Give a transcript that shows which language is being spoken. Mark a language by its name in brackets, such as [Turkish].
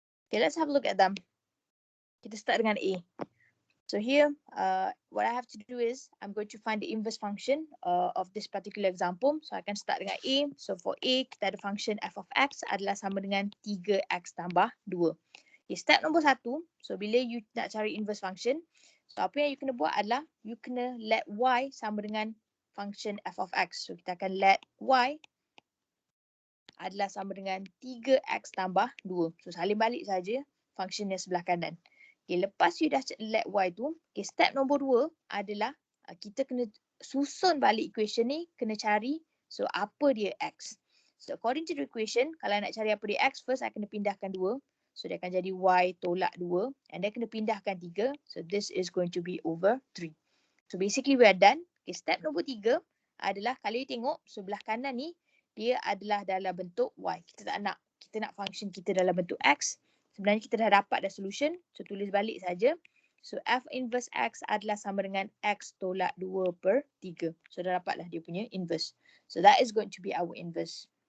[English] Okay, let's have a look at them. [Malay] Kita start dengan A. [English] So here, what I have to do is, I'm going to find the inverse function of this particular example. So I can start dengan A. [Malay] So for A, kita ada function f of x adalah sama dengan 3x tambah 2. Okay, step nombor 1. So bila you nak cari inverse function, so apa yang you kena buat adalah, you kena let y sama dengan function f of x. So kita akan let y adalah sama dengan 3x tambah 2. So salin balik saja function yang sebelah kanan. Okay, lepas you dah let y tu, okay, step nombor 2 adalah kita kena susun balik equation ni, kena cari so apa dia x. So according to the equation, kalau nak cari apa dia x, [English] first I [Malay] kena pindahkan 2. So dia akan jadi y tolak 2. [English] And then [Malay] kena pindahkan 3. [English] So this is going to be over 3. So basically we are done. [Malay] Okay, step nombor 3 adalah kalau you tengok sebelah kanan ni dia adalah dalam bentuk y. Kita tak nak. Kita nak function kita dalam bentuk x. Sebenarnya kita dah dapat dah solution. So tulis balik saja. So f inverse x adalah sama dengan x tolak 2 per 3. So dah dapatlah dia punya inverse. [English] So that is going to be our inverse.